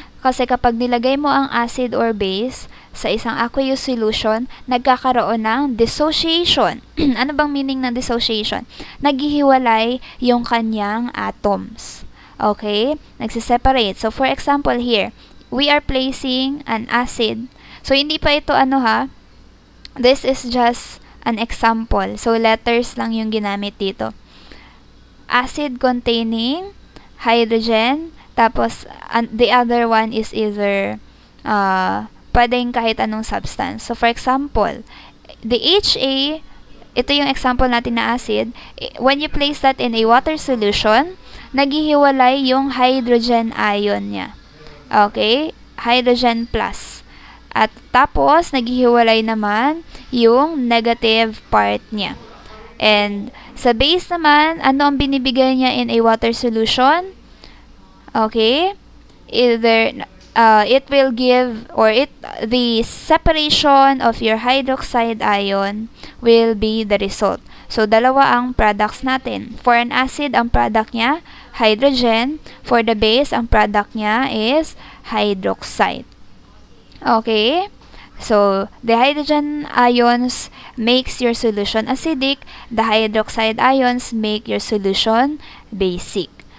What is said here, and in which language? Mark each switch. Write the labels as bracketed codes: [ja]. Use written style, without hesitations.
[tl] Kasi kapag nilagay mo ang acid or base sa isang aqueous solution, nagkakaroon ng dissociation. Ano bang meaning ng dissociation? Naghihiwalay yung kanyang atoms. Okay? Nagsiseparate. [en] So, for example here, we are placing an acid. [tl] So, hindi pa ito ano ha? [en] This is just an example. So, [tl] letters lang yung ginamit dito. [en] Acid containing hydrogen, tapos the other one is either pwedeng kahit anong substance. So, for example, the HA [tl] ito yung example natin na acid. [en] When you place that in a water solution, [tl] naghihiwalay yung hydrogen ion niya. Okay? Hydrogen plus. At tapos, naghihiwalay naman yung negative part niya. And sa base naman, ano ang binibigay niya in a water solution? [en] Okay? Either it will give, or the separation of your hydroxide ion will be the result. [tl] So, dalawa ang products natin. For an acid, ang product niya, hydrogen. [en] For the base, ang product niya is hydroxide. Okay? So, the hydrogen ions makes your solution acidic. The hydroxide ions make your solution basic.